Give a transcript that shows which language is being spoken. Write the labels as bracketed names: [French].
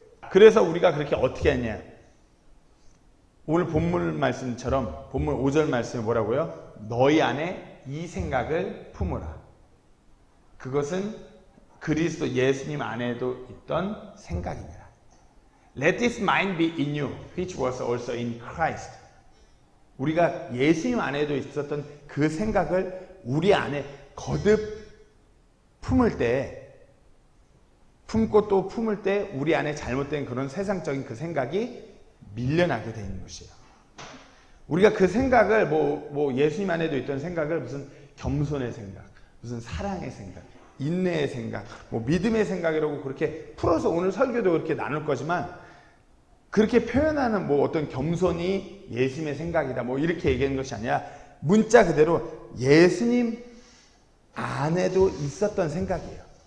[Korean] 그래서 우리가 그렇게 어떻게 했냐? 오늘 본문 말씀처럼 본문 5절 말씀이 뭐라고요? 너희 안에 이 생각을 품으라. 그것은 그리스도 예수님 안에도 있던 생각입니다. [English] Let this mind be in you, which was also in Christ. [Korean] 우리가 예수님 안에도 있었던 그 생각을 우리 안에 거듭 품을 때, 품고 또 품을 때 우리 안에 잘못된 그런 세상적인 그 생각이 밀려나게 되는 것이에요. 우리가 그 생각을 뭐 예수님 안에도 있던 생각을 무슨 겸손의 생각, 무슨 사랑의 생각, 인내의 생각, 뭐 믿음의 생각이라고 그렇게 풀어서 오늘 설교도 그렇게 나눌 거지만, 그렇게 표현하는 뭐 어떤 겸손이 예수님의 생각이다 뭐 이렇게 얘기하는 것이 아니라 문자 그대로 예수님 안에도 있었던 생각이에요.